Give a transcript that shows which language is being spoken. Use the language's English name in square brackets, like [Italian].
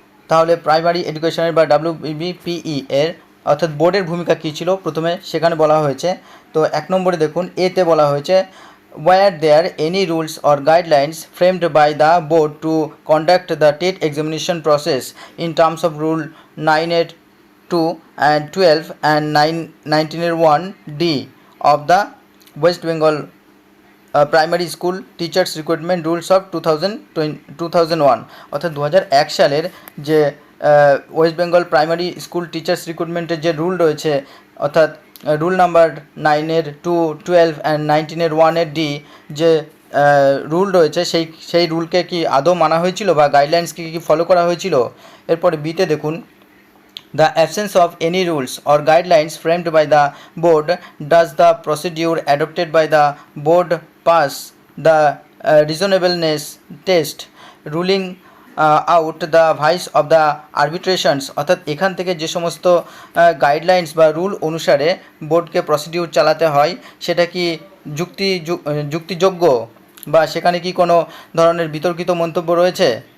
[Bangla] তাহলে প্রাইমারি এডুকেশনের বা WBPE এর অর্থাৎ বোর্ডের ভূমিকা কী ছিল প্রথমে সেখানে বলা হয়েছে। তো 1 নম্বরে দেখুন, এতে বলা হয়েছে [English] were there any rules or guidelines framed by the board to conduct the TET examination process in terms of Rule 9(2) and 12 and 19(1)(d) of the West Bengal primary school teachers recruitment rules of 2001। [Bangla] অর্থাৎ 2001 সালের যে West Bengal primary school teachers রিক্রুটমেন্টের যে rule রয়েছে, অর্থাৎ rule number 9(2), 12 and 19(1)(d) যে rule রয়েছে, সেই রুলকে কি আদৌ মানা হয়েছিল বা গাইডলাইন্সকে কি ফলো করা হয়েছিল। এরপরে বিতে দেখুন, [English] the absence of any rules or guidelines framed by the board, does the procedure adopted by the board pass the reasonableness test, ruling out the vice of the arbitrations। [Bangla] অর্থাৎ এখান থেকে যে সমস্ত গাইডলাইন্স বা রুল অনুসারে বোর্ডকে procedure চালাতে হয়, সেটা কি যুক্তিযোগ্য বা সেখানে কি কোনো ধরনের বিতর্কিত মন্তব্য রয়েছে।